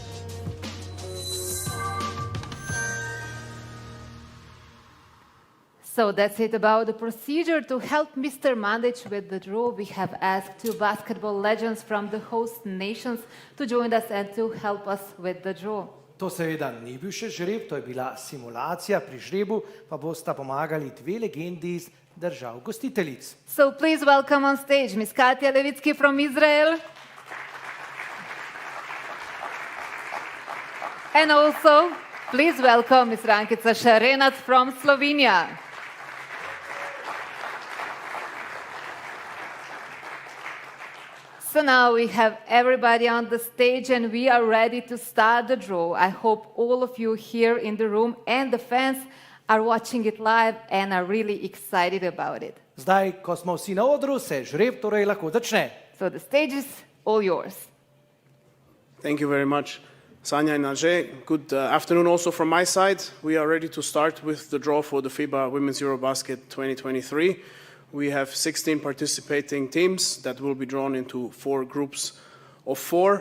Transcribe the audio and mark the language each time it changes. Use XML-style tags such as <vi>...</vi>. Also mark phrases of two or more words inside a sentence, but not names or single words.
<en>So that's it about the procedure. To help Mr. Mandic with the draw, we have asked 2 basketball legends from the host nations to join us and to help us with the draw.</en> <sl>To seveda ni bil še žreb, to je bila simulacija, pri žrebu pa bosta pomagali 2 legendi iz držav gostiteljic.</sl> <en>So please welcome on stage Ms. Katja Levitsky from Israel And also, please welcome Ms. Rankica Šarenac from Slovenia. So now we have everybody on the stage and we are ready to start the draw. I hope all of you here in the room and the fans are watching it live and are really excited about it.</en> <sl>Zdaj, ko smo vsi na odru, se žreb torej lahko začne.</sl> <en>So the stage is all yours. Thank you very much, Sanja and Ajay. Good afternoon also from my side. We are ready to start with the draw for the FIBA Women's EuroBasket 2023. We have 16 participating teams that will be drawn into 4 groups of 4.</en>